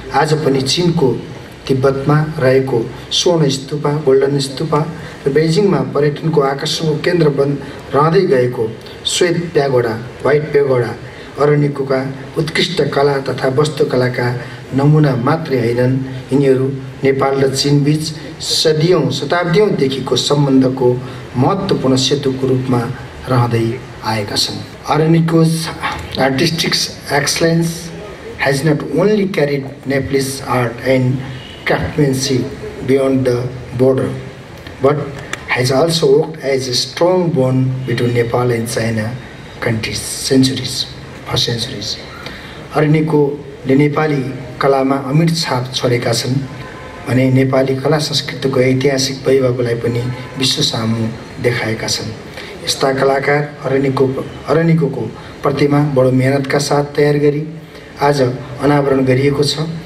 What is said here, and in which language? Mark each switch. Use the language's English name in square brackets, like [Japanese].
[Nepali] आज पनि चीनको तिब्बतमा रहेको स्वर्ण स्तूपा, गोल्डन स्तूपा र बेजिङमा पर्यटनको आकर्षणको केन्द्र रहँदै गएको श्वेत प्यागोडा, व्हाइट प्यागोडा अरनिकोका उत्कृष्ट कला तथा वस्तुकलाका नमुना मात्रै होइनन्, यिनीहरू नेपाल र चीनबीच शताब्दीौँदेखिको सम्बन्धको महत्त्वपूर्ण सेतुको रूपमा रहँदै आएका छन्। [English] Araniko's artistic excellence has not only carried Nepalese art and craftsmanship beyond the border, but has also worked as a strong bond between Nepal and China countries for centuries. [Nepali] अरनिकोले Nepali कलामा अमिट छाप छोडेका छन् भने नेपाली कला संस्कृतिको ऐतिहासिक वैभवलाई पनि विश्व सामु देखाएका छन्। यस्ता कलाकार अरनिकोको प्रतिमा बडो मेहनतका साथ तयार गरी आज अनावरण गरिएको छ।